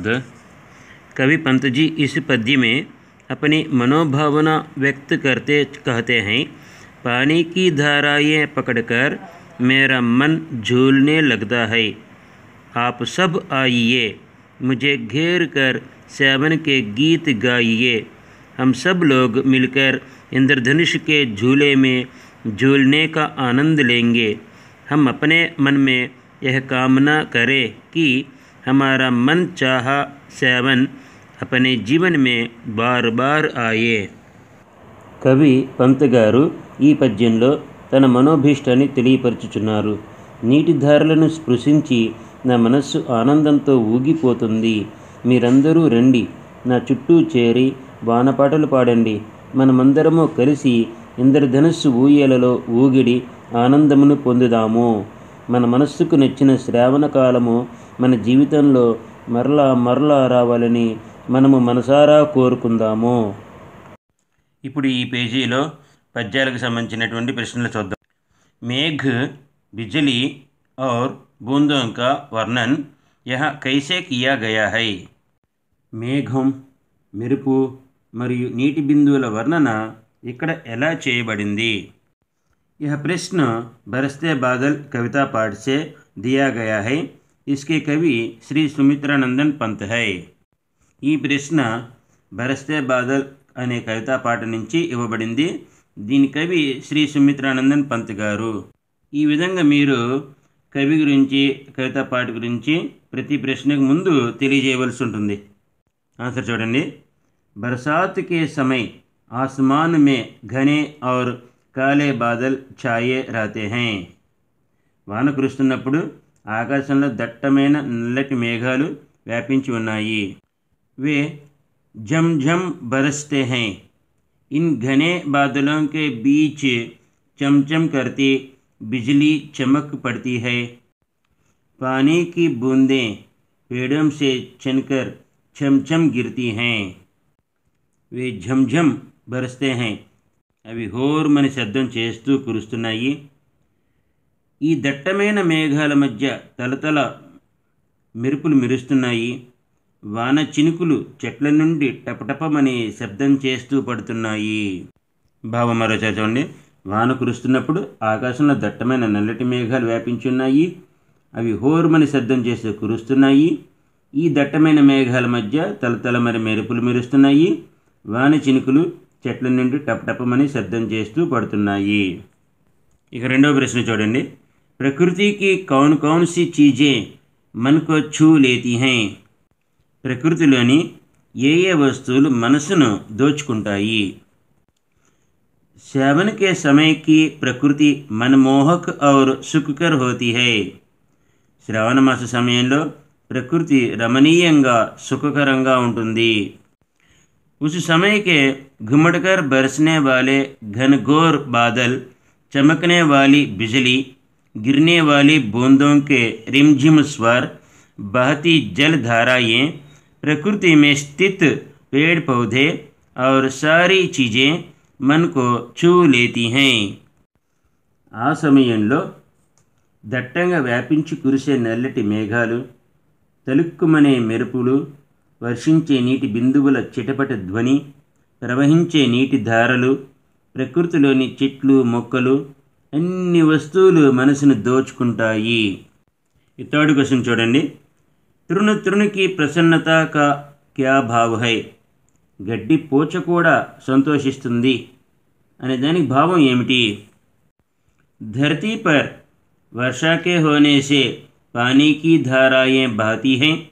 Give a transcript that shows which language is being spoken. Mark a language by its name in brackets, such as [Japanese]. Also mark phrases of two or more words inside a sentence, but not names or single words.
[Hindi] कवि पंत जी इस पद्य में अपनी मनोभावना व्यक्त करते कहते हैं, पानी की धाराएं पकड़कर मेरा मन झूलने लगता है, आप सब आइए मुझे घेर कर सेवन के गीत गाइए, हम सब लोग मिलकर इंद्रधनुष के झूले में झूलने का आनंद लेंगे. हम अपने मन में यह कामना करें कि हमारा मन चाहा सेवन अपने जीवन में बार बार आए. [Telugu] కవి పంత్ గారు ఈ పద్యంలో తన మనోభీష్టాన్ని తెలియపరచుచున్నారు. నీటి ధారలను స్పృశించి నా మనస్సు ఆనందంతో ఊగిపోతుంది. మీరందరూ రండి నా చుట్టూ చేరి వానపాటలు పాడండి. మనమందరము కలిసి ఇంద్రధనుస్సు ఊయలలో ఊగిడి ఆనందమును పొందుదాము. మన మనస్సుకు నచ్చిన శ్రావణ కాలము మన జీవితంలో మరలా రావాలని మనము మనసారా కోరుకుందాము. ఇప్పుడు ఈ పేజీలో పద్యాలకు సంబంధించినటువంటి ప్రశ్నలు చూద్దాం. [Hindi] मेघ, बिजली और बूंदों का वर्णन यह कैसे किया गया है? [Telugu] మేఘం, మెరుపు మరియు నీటి బిందువుల వర్ణన ఇక్కడ ఎలా చేయబడింది? [Hindi] यह प्रश्न बरसते बादल कविता पाठ से दिया गया है. इसके कवि श्री सुमित्रानंदन पंत है. [Telugu] ఈ ప్రశ్న బరస్తే బాదల్ అనే కవితా పాట నుంచి ఇవ్వబడింది. దీని కవి శ్రీ సుమిత్రానందన్ పంత్ గారు. ఈ విధంగా మీరు కవి గురించి, కవితా పాట గురించి ప్రతి ప్రశ్నకు ముందు తెలియజేయవలసి ఉంటుంది. ఆన్సర్ చూడండి. [Hindi] बरसात के समय आसमान में घने और काले बादल छाए रहते हैं. [Telugu] వాన కురుస్తున్నప్పుడు ఆకాశంలో దట్టమైన నల్లటి మేఘాలు వ్యాపించి ఉన్నాయి. [Hindi] వే झम झम बरसते हैं. इन घने बादलों के बीच चमचम करती बिजली चमक पड़ती है. पानी की बूंदें पेड़ों से छनकर छमछम गिरती हैं. वे झमझम बरसते हैं. [Telugu] అవి హోర్మని శబ్దం చేస్తూ కురుస్తున్నాయి. ఈ దట్టమైన మేఘాల మధ్య తలతల మెరుపులు మెరుస్తున్నాయి. వాన చినుకులు చెట్ల నుండి టపటపమని శబ్దం చేస్తూ పడుతున్నాయి. భావం మరోసారి చూడండి. వాన కురుస్తున్నప్పుడు ఆకాశంలో దట్టమైన నల్లటి మేఘాలు వ్యాపించున్నాయి. అవి హోర్మని శబ్దం చేస్తూ కురుస్తున్నాయి. ఈ దట్టమైన మేఘాల మధ్య తలతలమరి మెరుపులు మెరుస్తున్నాయి. వాన చినుకులు చెట్ల నుండి టపటపమని శబ్దం చేస్తూ పడుతున్నాయి. ఇక రెండవ ప్రశ్న చూడండి. [Hindi] प्रकृति की कौन कौन सी चीज़ें मन को छू लेती है. [Telugu] ప్రకృతిలోని ఏ ఏ వస్తువులు మనసును దోచుకుంటాయి? [Hindi] सावन के समय की प्रकृति मनमोहक और सुखकर होती है. [Telugu] శ్రావణ మాస సమయంలో ప్రకృతి రమణీయంగా సుఖకరంగా ఉంటుంది. [Hindi] उस समय के घुमड़कर बरसने वाले घनघोर बादल, चमकने वाली बिजली, गिरने वाली बूंदों के रिमझिम स्वर, बहती जल धाराएं, प्रकृति में स्थित पेड़ पौधे और सारी चीज़ें मन को छू लेती हैं. [Telugu] ఆ సమయంలో దట్టంగా వ్యాపించి కురిసే నల్లటి మేఘాలు, తలుక్కుమనే మెరుపులు, వర్షించే నీటి బిందువుల చిటపట ధ్వని, ప్రవహించే నీటి ధారలు, ప్రకృతిలోని చెట్లు, మొక్కలు, అన్ని వస్తువులు మనసును దోచుకుంటాయి. ఈ [English] third question [Telugu] చూడండి. [Hindi] तृण तृण की प्रसन्नता का क्या भाव है. [Telugu] గడ్డి పోచ కూడా సంతోషిస్తుంది అనే దానికి భావం ఏమిటి? [Hindi] धरती पर वर्षा के होने से पानी की धाराएँ बहती है.